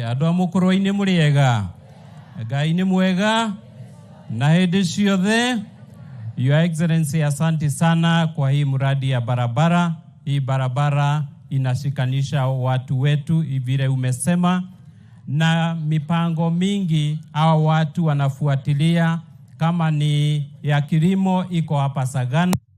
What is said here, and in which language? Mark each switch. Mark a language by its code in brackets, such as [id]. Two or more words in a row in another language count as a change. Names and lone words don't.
[ki] Andũ Mukurwe-Ini muriega. Ngai ni mwega. Na hĩndĩ ciothe. [en] Your Excellency, [sw] asante sana kwa hii mradi ya barabara. Hii barabara inashikanisha watu wetu vile umesema, na mipango mingi hao watu wanafuatilia, kama ni ya kilimo iko hapa Sagana,